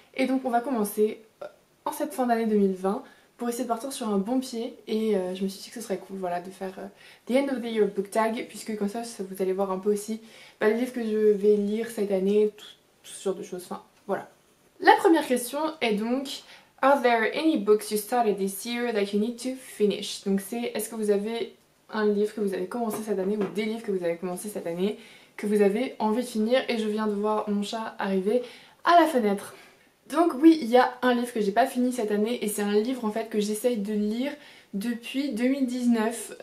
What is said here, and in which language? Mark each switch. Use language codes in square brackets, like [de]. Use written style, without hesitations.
[fr] Et donc on va commencer en cette fin d'année 2020 pour essayer de partir sur un bon pied et je me suis dit que ce serait cool voilà, de faire The End of the Year Book Tag puisque comme ça vous allez voir un peu aussi les livres que je vais lire cette année, tout ce genre de choses, enfin voilà. La première question est donc [en] Are there any books you started this year that you need to finish? [fr] Donc c'est est-ce que vous avez un livre que vous avez commencé cette année ou des livres que vous avez commencé cette année que vous avez envie de finir et je viens de voir mon chat arriver à la fenêtre. Donc oui, il y a un livre que j'ai pas fini cette année et c'est un livre en fait que j'essaye de lire depuis 2019.